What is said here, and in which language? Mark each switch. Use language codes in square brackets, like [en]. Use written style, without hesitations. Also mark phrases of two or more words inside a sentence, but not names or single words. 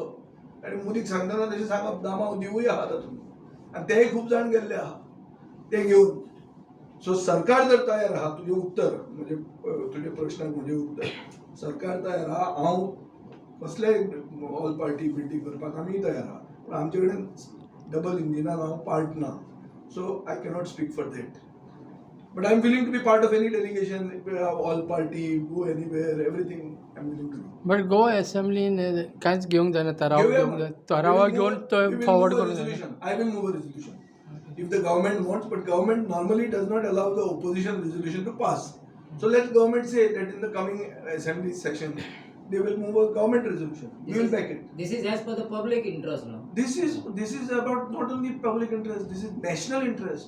[kok] आनी मोदीक सांगतना तशें सांगप दामाव दिवूय आहा तातूंत, आनी तेय खूब जाण गेल्ले आहा ते घेवन. सो सरकार जर तयार आहा, तुजें उत्तर म्हणजे तुज्या प्रश्नाक म्हजें उत्तर, सरकार तयार आहा. हांव कसलेय [en] all party meeting [kok] करपाक आमी तयार आहा, पूण आमचे कडेन डबल इंजिनान हांव पार्ट ना, सो [en] I cannot speak for that. But I am willing to be part of any delegation, all party, go anywhere, everything I am willing to do. [kok] बट गोवा असेंब्लीन कांयच घेवंक जायना, ठराव घेवया घेवंक मरे. जाय, ठराव घेवन तो [en] We will फॉरवर्ड move a [kok] करूंक जाय. [en] resolution. I will move a resolution. If the government wants, but government normally does not allow the opposition resolution to pass. So let government say that in the coming assembly session, they will move a government resolution. We will back it. This is as per the public interest now. This is about not only public interest, this is national interest.